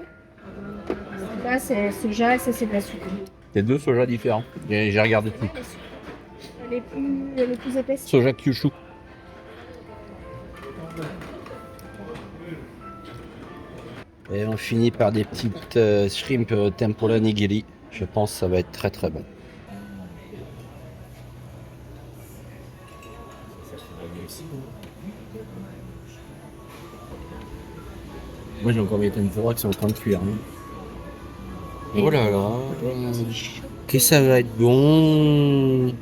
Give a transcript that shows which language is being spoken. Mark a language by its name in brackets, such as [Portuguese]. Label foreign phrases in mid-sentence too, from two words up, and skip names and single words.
[French] Là, c'est soja et ça, c'est de la sucre. C'est deux sojas différents. J'ai regardé tout. Les plus épaisses. Soja Kyushu. Et on finit par des petites [English] shrimp tempura [French] nigiri. Je pense que ça va être très très bon. Moi j'ai encore mes tempura qui sont en train de cuire. Hein. Oh là là. Que ça va être bon.